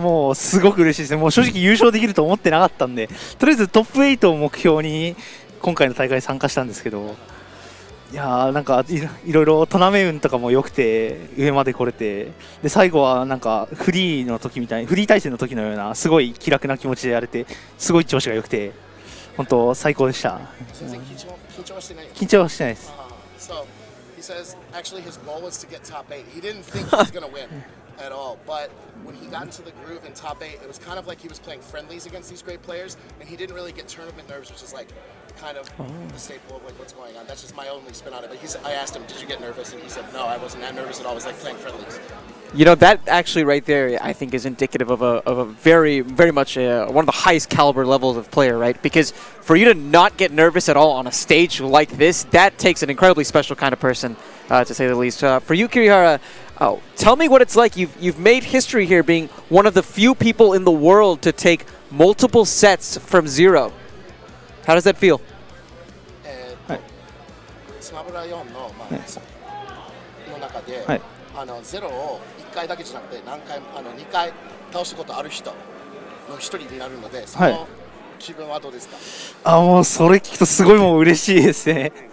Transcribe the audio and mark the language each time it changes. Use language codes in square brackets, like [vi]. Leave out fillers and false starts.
[ja] もうすごく嬉しいですね。もう正直優勝できると思ってなかったんで、とりあえずトップ8を目標に今回の大会に参加したんですけど、いやーなんかいろいろトナメ運とかも良くて上まで来れて、で最後はなんかフリーの時みたいにフリー対戦の時のようなすごい気楽な気持ちでやれて、すごい調子が良くて本当最高でした。緊張はしてないです。 [en] He says actually his goal was to get top 8. He didn't think he was going to win at all, but when he got into the groove in top 8, it was kind of like he was playing friendlies against these great players, and he didn't really get tournament nerves, which is like kind of the staple of like what's going on. That's just my only spin on it. But I asked him, did you get nervous? And he said, no, I wasn't that nervous at all. I was like playing friendlies. You know, that actually right there, I think, is indicative of a very, very much one of the highest caliber levels of player, right? Because for you to not get nervous at all on a stage like this, that takes an incredibly special kind of person, to say the least. For you, Kirihara, tell me what it's like. You've made history here, being one of the few people in the world to take multiple sets from ZeRo. How does that feel? [ja] スマブラ4の中で、ゼロを1回だけじゃなくて2回倒したことある人の1人になるので、その気分はどうですか？もうそれ聞くとすごいもう嬉しいですね。